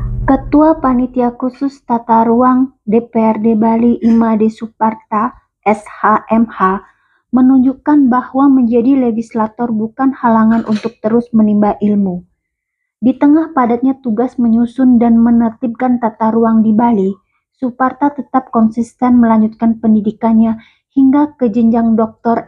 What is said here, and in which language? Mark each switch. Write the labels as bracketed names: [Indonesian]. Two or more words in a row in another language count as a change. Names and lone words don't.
[Indonesian] Ketua Panitia Khusus Tata Ruang DPRD Bali Imade Suparta, SHMH, menunjukkan bahwa menjadi legislator bukan halangan untuk terus menimba ilmu. Di tengah padatnya tugas menyusun dan menertibkan tata ruang di Bali, Suparta tetap konsisten melanjutkan pendidikannya hingga ke jenjang Dr.